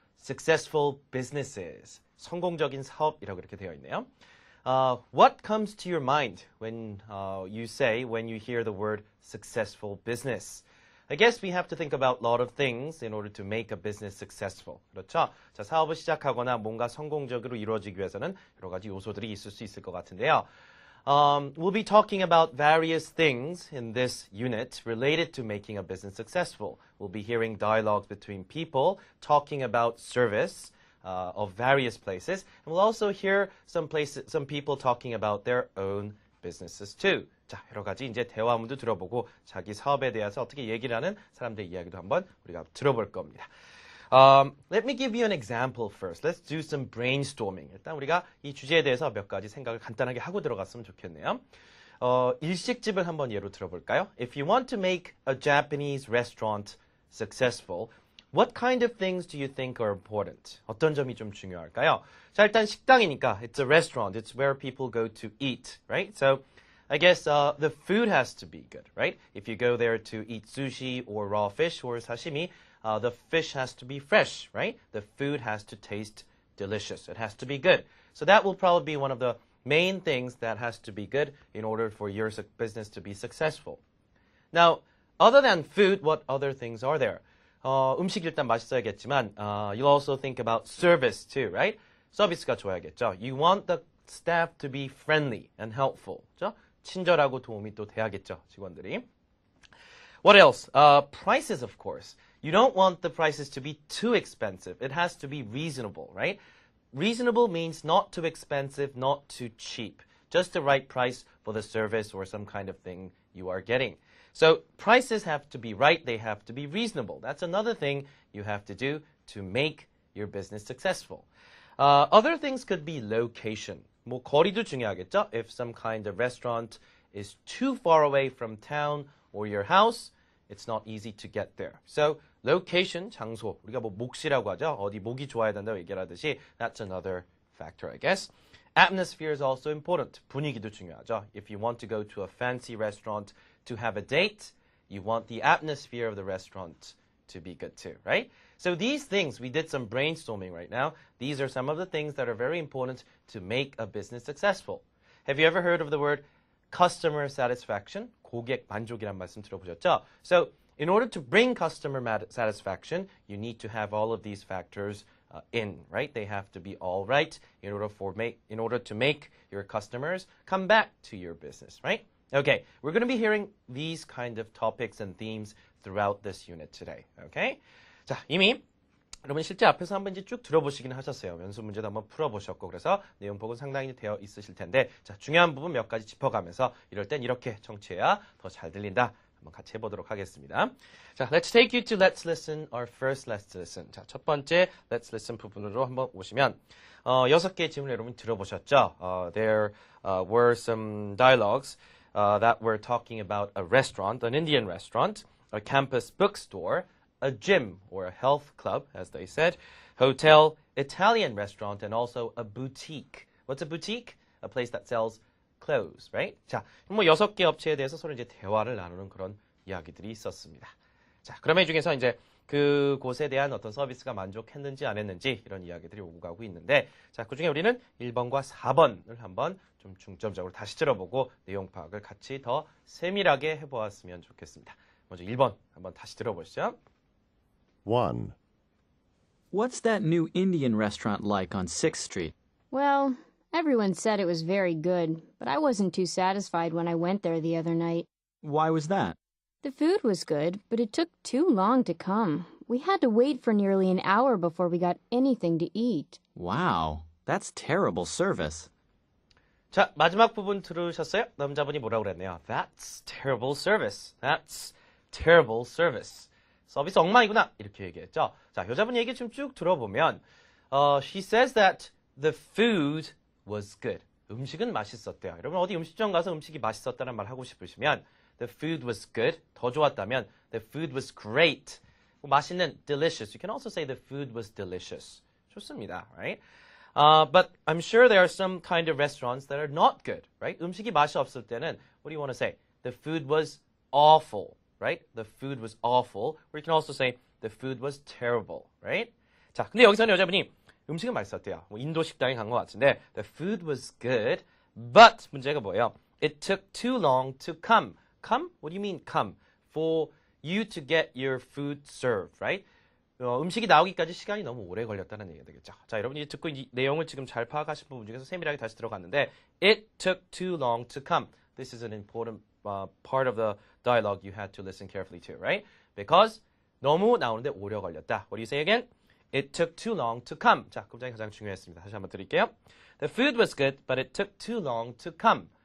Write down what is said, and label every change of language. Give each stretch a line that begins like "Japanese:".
English: Successful businesses.
Korean: 성공적인 사업이라고 이렇게 되어 있네요.
English: What comes to your mind when when you hear the word successful business? I guess we have to think about a lot of things in order to make a business successful.
Korean: 그렇죠? 자, 사업을 시작하거나 뭔가 성공적으로 이루어지기 위해서는 여러 가지 요소들이 있을 수 있을 것 같은데요.
English: We'll be talking about various things in this unit related to making a business successful. We'll be hearing dialogues between people talking about service of various places. And we'll also hear some people talking about their own businesses too.
Korean: 자, 여러 가지 이제 대화문도 들어보고 자기 사업에 대해서 어떻게 얘기를 하는 사람들의 이야기도 한번 우리가 들어볼 겁니다.
English: Let me give you an example first. Let's do some brainstorming.
Korean: 일단 우리가 이 주제에 대해서 몇 가지 생각을 간단하게 하고 들어갔으면 좋겠네요. 일식집을 한번 예로 들어볼까요?
English: If you want to make a Japanese restaurant successful, what kind of things do you think are important?
Korean: 어떤 점이 좀 중요할까요? 자, 일단 식당이니까
English: it's a restaurant. It's where people go to eat, right? So I guess the food has to be good, right? If you go there to eat sushi or raw fish or sashimi, the fish has to be fresh, right? The food has to taste delicious. It has to be good. So that will probably be one of the main things that has to be good in order for your business to be successful. Now, other than food, what other things are there?
Korean: 음식 일단 맛있어야겠지만
English: you'll also think about service too, right?
Korean: 서비스가 좋아야겠죠.
English: You want the staff to be friendly and helpful.
Korean: 그렇죠? 친절하고 도움이 또 돼야겠죠, 직원들이.
English: What else? Prices, of course. You don't want the prices to be too expensive. It has to be reasonable, right? Reasonable means not too expensive, not too cheap. Just the right price for the service or some kind of thing you are getting. So prices have to be right. They have to be reasonable. That's another thing you have to do to make your business successful. Other things could be location.
Korean: 뭐 거리도 중요하겠죠?
English: If some kind of restaurant is too far away from town or your house, it's not easy to get there.
Korean: So location, 장소, 우리가 뭐 몫이라고 하죠. 어디 목이 좋아야 된다고 얘기하듯이
English: that's another factor, I guess. Atmosphere is also important.
Korean: 분위기도 중요하죠.
English: If you want to go to a fancy restaurant to have a date, you want the atmosphere of the restaurant to be good too, right? So these things, we did some brainstorming right now. These are some of the things that are very important to make a business successful. Have you ever heard of the word customer satisfaction?
Korean: 고객 만족이란 말씀 들어보셨죠?
English: So in order to bring customer satisfaction, you need to have all of these factors in, right? They have to be all right in order to make your customers come back to your business, right? Okay, we're going to be hearing these kind of topics and themes throughout this unit today, okay?
Korean: 자, 이미 여러분 실제 앞에서 한번 이제 쭉 들어보시긴 하셨어요. 연습 문제도 한번 풀어보셨고 그래서 내용 복원 상당히 되어 있으실 텐데 자, 중요한 부분 몇 가지 짚어가면서 이럴 땐 이렇게 청취해야 더 잘 들린다. 한번 같이 해보도록 하겠습니다.
English: 자, let's take you to Let's Listen, our first Let's Listen.
Korean: 자, 첫 번째 Let's Listen 부분으로 한번 오시면 6개의 질문을 여러분 들어보셨죠?
English: There were some dialogues that were talking about a restaurant, an Indian restaurant, a campus bookstore, a gym or a health club, as they said, hotel, Italian restaurant, and also a boutique. What's a boutique? A place that sells clothes, right?
Korean: 자, 뭐 6개 업체에 대해서 서로 이제 대화를 나누는 그런 이야기들이 있었습니다. 자, 그러면 이 중에서 이제 그곳에 대한 어떤 서비스가 만족했는지 안 했는지 이런 이야기들이 오고 가고 있는데 자, 그중에 우리는 1번과 4번을 한번 좀 중점적으로 다시 들어보고 내용 파악을 같이 더 세밀하게 해보았으면 좋겠습니다. 먼저 1번 한번 다시 들어보시죠. 1.
English: What's that new Indian restaurant like on 6th Street? Well, everyone said it was very good, but I wasn't too satisfied when I went there the other night. Why was that? The food was good, but it took too long to come. We had to wait for nearly an hour before we got anything to eat. Wow, that's terrible service.
Korean: 자, 마지막 부분 들으셨어요? 남자분이 뭐라고 그랬네요.
English: That's terrible service. That's terrible service.
Korean: 서비스 엉망이구나. 이렇게 얘기했죠. 자, 여자분 얘기 좀 쭉 들어보면
English: she says that the food was good.
Korean: 음식은 맛있었대요. 여러분 어디 음식점 가서 음식이 맛있었다는 말 하고 싶으시면
English: the food was good.
Korean: 더 좋았다면
English: the food was great. 맛있는 delicious. You can also say the food was delicious. 좋습니다. Right? But I'm sure there are some kind of restaurants that are not good, right?
Korean: 음식이 맛이 없을 때는
English: what do you want to say? The food was awful, right? The food was awful. Or you can also say the food was terrible, right?
Korean: 자, 근데 여기서는 여자분이 음식은 맛있었대요. 뭐 인도 식당에 간 것 같은데
English: the food was good, but
Korean: 문제가 뭐예요?
English: It took too long to come. Come? What do you mean come? For you to get your food served, right?
Korean: 음식이 나오기까지 시간이 너무 오래 걸렸다는 얘기가 되겠죠. 자, 여러분이 듣고 이 내용을 지금 잘 파악하신 부분 중에서 세밀하게 다시 들어갔는데
English: It took too long to come. This is an important part of the dialogue you had to listen carefully to, right?
Korean: Because 너무 나오는데 오래 걸렸다.
English: What do you say again? It took too long to come.
Korean: 자, 그 문장이 가장 중요했습니다. 다시 한번 드릴게요.
English: The food was good, but it took too long to come.